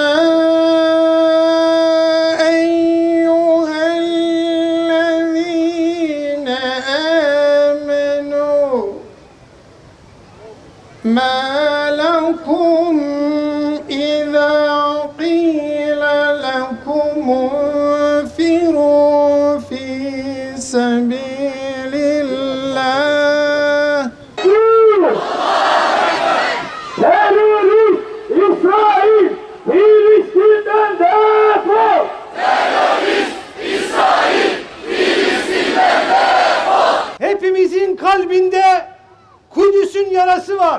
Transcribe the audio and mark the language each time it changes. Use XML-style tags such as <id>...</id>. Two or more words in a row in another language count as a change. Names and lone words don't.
<ar>أيها الذين آمنوا ما لكم إذا قيل لكم انفروا في سبيل الله</ar> <tr>Terörist İsrail, Filistin'den defol! Hepimizin kalbinde Kudüs'ün yarası var.</tr>